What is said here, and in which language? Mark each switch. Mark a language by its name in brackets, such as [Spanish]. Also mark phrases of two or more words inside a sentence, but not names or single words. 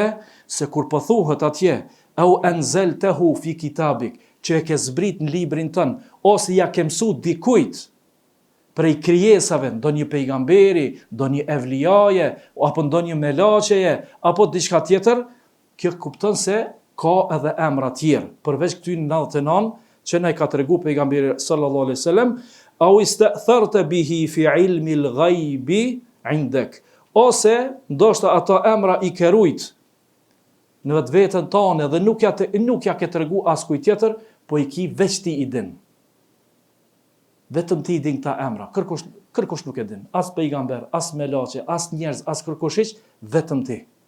[Albanian] Se kur po thuhet atje, [Arabic] أو أنزلته في كتابك, [Albanian] që e ke zbrit në librin tënd, ose ja ke mësu dikujt prej krijesave, ndonjë pejgamberi, ndonjë evlijaje, apo ndonjë melaçeje, apo diçka tjetër, kjo kupton se ka edhe emra tjerë, përveç këtyre 99 që na i ka tregu pejgamberi [Arabic] صلى الله عليه وسلم أو استأثرت به في علم الغيب عندك, [Albanian] ose ndoshta ato emra i ke rujt në vetveten tane dhe nuk ja ke tregu askujt tjetër, po i ki veç ti i din. Vetëm ti i din këta emra, kërkush nuk e din, as pejgamber, as melaçe, as njerëz, as kërkush, vetëm ti.